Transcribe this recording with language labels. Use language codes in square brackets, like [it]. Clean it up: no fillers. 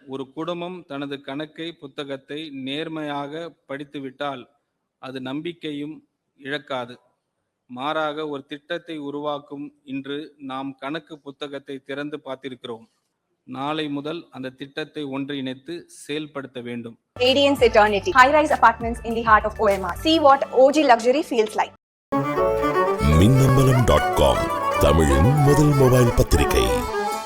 [ta] ஒரு குடும்பம் தனது கணக்கை புத்தகத்தை நேர்மையாக படித்துவிட்டால் அது நம்பிக்கையும் இழக்காது. மாறாக ஒரு திட்டத்தை உருவாக்கும் இன்று நாம் கணக்கு புத்தகத்தை திறந்து பார்த்திருக்கிறோம். நாளை முதல் அந்த திட்டத்தை ஒன்றிணைத்து செயல்படுத்த வேண்டும். [en] Radiance Eternity, high-rise apartments in the heart of OMR. See what OG luxury feels like. [ta] மின்னம்பலம்.com, தமிழின் முதல் மொபைல் பத்திரிகை.